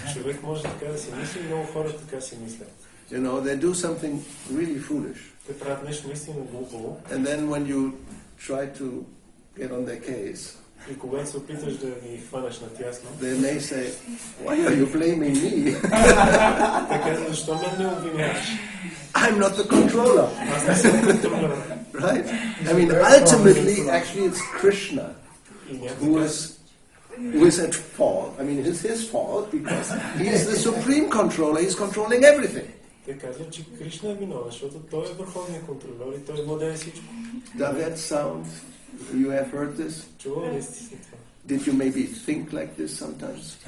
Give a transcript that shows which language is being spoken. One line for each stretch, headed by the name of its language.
Bulgarian: Човек може така да си мисли, много хора така си мислят.
English: You know, they do something really foolish.
Bulgarian: Те правят нещо наистина глупо.
English: And then when you try to get on their case,
Bulgarian: и когато се опиташ да ги хванеш на тясно,
English: they may say, why are you blaming me?
Bulgarian: те казват, защо мен не обвиняваш?
English: I'm not the controller.
Bulgarian: Аз не съм контролер.
English: Right? I mean, ultimately, actually, it's Krishna who is at fault. I mean, it's his fault because he is the supreme controller. He's controlling everything.
Bulgarian: Те казват, че Кришна е виновен, защото той е върховният контролер и той владее всичко.
English: Does that sound? You have heard this?
Bulgarian: Чувал ли сте това?
English: Did you maybe think like this sometimes?